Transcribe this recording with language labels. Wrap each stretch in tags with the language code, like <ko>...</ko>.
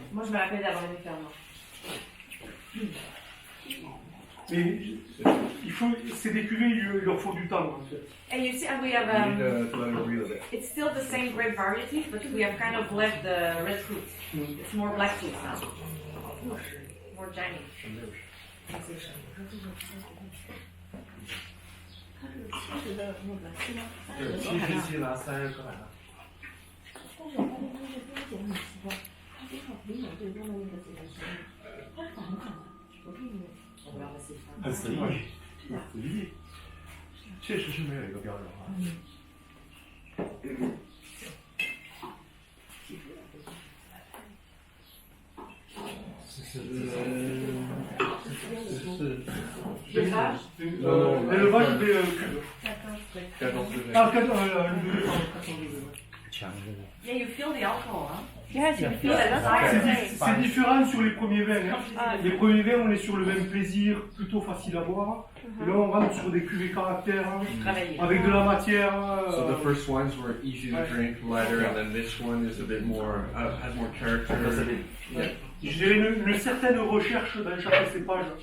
<fr>Moi, je me rappelle d'avoir aimé Fernand. Mais c'est des cuvées, il leur faut du temps en fait.</fr> <en>And you see, we have You need to let him breathe a bit. it's still the same grape variety, but we have kind of left the red fruit. It's more black fruit now. More jammy.</en> <fr>L'élevage? L'élevage des cubes. Cadence de Ah, verre. 400 degrés.</fr> <en>Yeah, you feel the alcohol, huh? Yes, you feel that. it.</en> <fr>C'est différent sur les premiers vins. Hein. Les premiers vins, on est sur le vin plaisir, plutôt facile à boire. Et là, on rentre sur des cuvées caractères, Travailler. avec de la matière.</fr> <en>So the first ones were easy to drink, lighter, and then this one is a bit more, has more character. Yeah.</en> <fr>Je dirais une certaine recherche dans chaque cépage.</fr>